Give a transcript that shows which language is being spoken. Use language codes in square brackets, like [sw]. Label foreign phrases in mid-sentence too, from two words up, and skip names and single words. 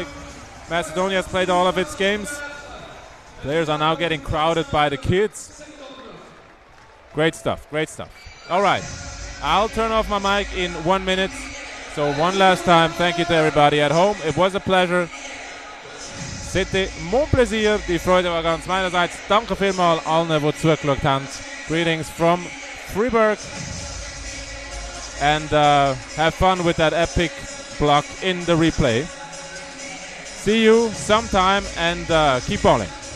[en] Macedonia has played all of its games. Players are now getting crowded by the kids. Great stuff, great stuff. All right, I'll turn off my mic in 1 minute. So one last time, thank you to everybody at home. It was a pleasure. [fr] C'était mon plaisir. [de] Die Freude war ganz meinerseits. Danke vielmals allen, die zugeschaut haben. [en] Greetings from Freiburg. And have fun with that epic block in the replay. See you sometime and keep balling.